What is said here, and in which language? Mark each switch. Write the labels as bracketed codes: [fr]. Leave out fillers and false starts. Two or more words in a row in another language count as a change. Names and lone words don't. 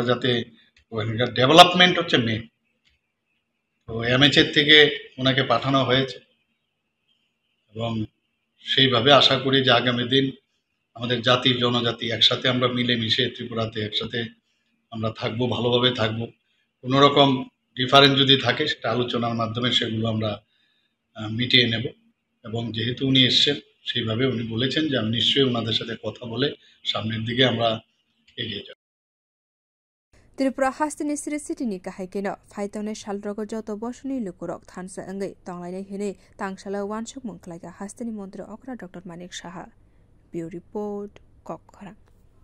[bn] যাতে ওখানকার ডেভেলপমেন্ট হচ্ছে মেন তো এমএচের থেকে ওনাকে পাঠানো হয়েছে এবং সেইভাবে আশা করি যে আগামী দিন আমাদের জাতি জনজাতি একসাথে আমরা মিলেমিশে ত্রিপুরাতে একসাথে আমরা থাকবো ভালোভাবে থাকবো কোনো রকম ডিফারেন্স যদি থাকে সেটা আলোচনার মাধ্যমে সেগুলো আমরা মিটিয়ে নেব এবং যেহেতু উনি এসছেন সেইভাবে উনি বলেছেন যে আমি নিশ্চয়ই ওনাদের সাথে কথা বলে সামনের দিকে আমরা এগিয়ে যাব [trp] Tripura hasteni sitini kahaikeno phaitone salrogo joto bosoni lukurok thansa angai tonglai hene tangsala wansuk mungklaika hasteni Montri okra Dr.Manik saha [en] Bureau Report [trp] Khorok